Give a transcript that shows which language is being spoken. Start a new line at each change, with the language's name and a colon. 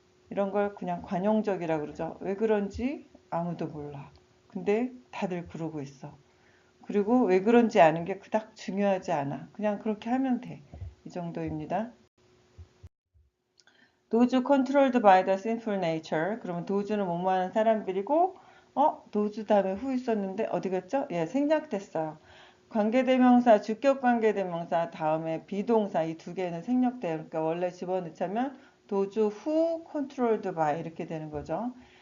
Korean: 이런 걸 그냥 관용적이라 그러죠. 왜 그런지 아무도 몰라. 근데 다들 그러고 있어. 그리고 왜 그런지 아는 게 그닥 중요하지 않아. 그냥 그렇게 하면 돼. 이 정도입니다.
English: Those controlled by the sinful nature.
Korean: 그러면 those는 뭐뭐 하는 사람들이고, those 다음에 who 있었는데 어디 갔죠? 예, 생략됐어요. 관계대명사, 주격 관계대명사 다음에 비동사 이 두 개는 생략돼요. 그러니까 원래 집어넣자면
English: those who controlled by
Korean: 이렇게 되는 거죠.